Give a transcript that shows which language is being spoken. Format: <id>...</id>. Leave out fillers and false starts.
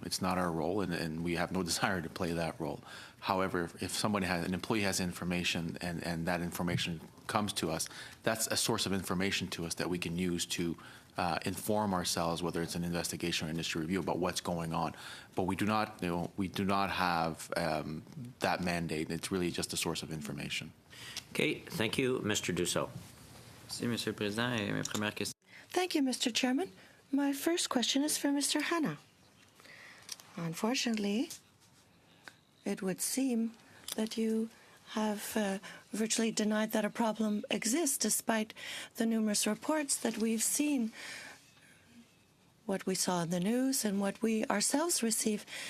<en>It's not our role, and we have no desire to play that role. However, if an employee has information and that information comes to us, that's a source of information to us that we can use to inform ourselves, whether it's an investigation or industry review, about what's going on. But we do not have that mandate. It's really just a source of information. Okay, thank you, Mr. Dussault.</en> <fr>Merci, Monsieur le Président. Et ma première question.</fr> <en>Thank you, Mr. Chairman. My first question is for Mr. Hanna. Unfortunately, it would seem that you have virtually denied that a problem exists, despite the numerous reports that we've seen, what we saw in the news and what we ourselves receive.</en>